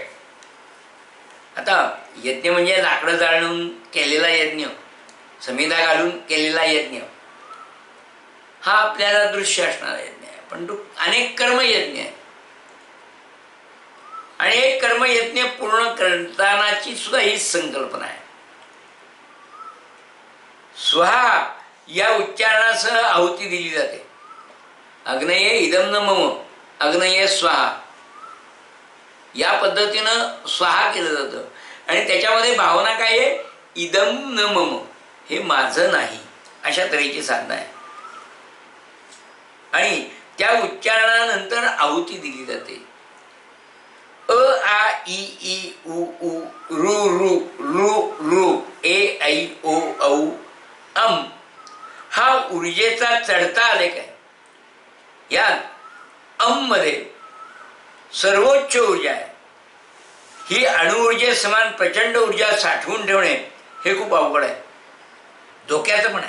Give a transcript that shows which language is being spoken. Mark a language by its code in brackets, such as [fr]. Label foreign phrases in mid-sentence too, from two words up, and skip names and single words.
[mr] आता यज्ञ म्हणजे लाकडं जाळून केलेला यज्ञ, समिधा घालून केलेला यज्ञ, हा आपल्याला दृश्य असणारा यज्ञ आहे. पण तो अनेक कर्मयज्ञ आहे. आणि एक कर्मयज्ञ पूर्ण करतानाची सुद्धा हीच संकल्पना आहे. स्वाहा या उच्चारणासह आहुती दिली जाते. [sa] अग्नये इदम न मम, अग्नये स्वाहा, [mr] या पद्धतीनं स्वाहा केलं जातं. आणि त्याच्यामध्ये भावना काय आहे? [sa] इदम न मम, [mr] हे माझं नाही, अशा तऱ्हेची साधना आहे. आणि त्या उच्चारणानंतर आहुती दिली जाते. अ आ इ ई उ उ रु रू लू लू ए ऐ ओ औ अम हा ऊर्जेचा चढता आलेख आहे. यात अम मध्ये सर्वोच्च ऊर्जा आहे. ही अणुऊर्जे समान प्रचंड ऊर्जा साठवून ठेवणे हे खूप अवघड आहे, धोक्याचं पण आहे.